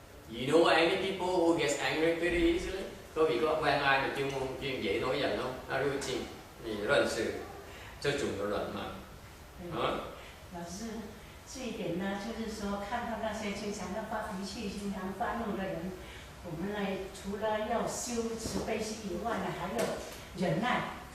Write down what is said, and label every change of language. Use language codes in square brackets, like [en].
[en] You know any people who gets angry pretty easily? [vi] Có vị có quen ai mà chuyên dễ nổi giận không? [zh] 那如今你认识这种的人吗？老师，这一点呢，就是说看到那些经常要发脾气、经常发怒的人，我们呢除了要修慈悲心以外呢，还有忍耐。